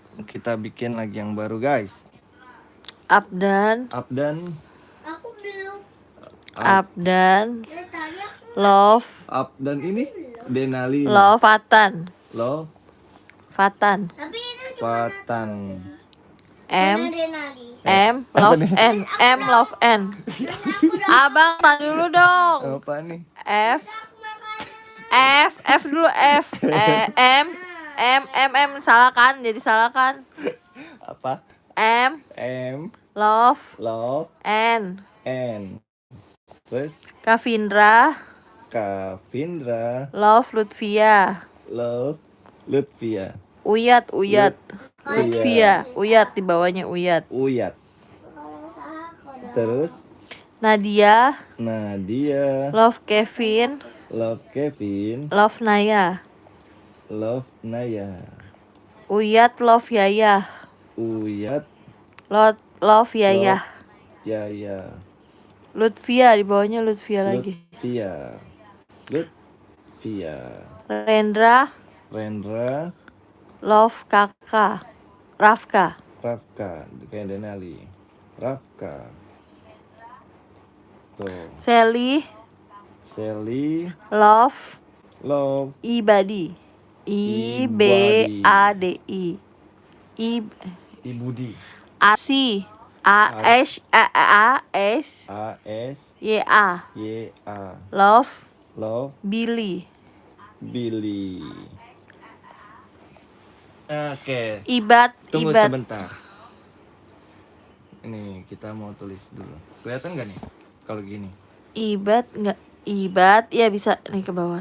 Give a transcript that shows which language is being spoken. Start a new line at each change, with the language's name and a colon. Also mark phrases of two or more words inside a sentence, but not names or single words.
Indonesian: Kita bikin lagi yang baru, guys. Abdan. Aku belum. Abdan. Dari tadi aku. Love. Abdan ini Denali. Love Fatan. Love Fatan. Tapi itu cuma Fatan. M. Denali. M. Love N. M. Love N. Abang, tahan dulu dong. Apa nih? F. F dulu F. M. Salah kan? Jadi salah kan? Apa? M. Love N. Terus Kavindra. Love Lutfia. Uyat. Lutfia. Uyat di bawahnya Uyat. Kalau salah kode. Terus Nadia. Love Kevin. Love Naya. Uyat Love Yaya. Love Yaya. Lutfia di bawahnya Lutfia lagi. Lutfia. Rendra. Love Kakak. Rafka. Kayak Denali. Rafka. Tuh. Sally. Sally. Love Love Ibadi. IBADI. Ibudi. Asi. AS YA. Love Billy. Oke. Tunggu Ibat. sebentar. Ini kita mau tulis dulu. Kelihatan nggak nih kalau gini? Ibat ya bisa nih ke bawah.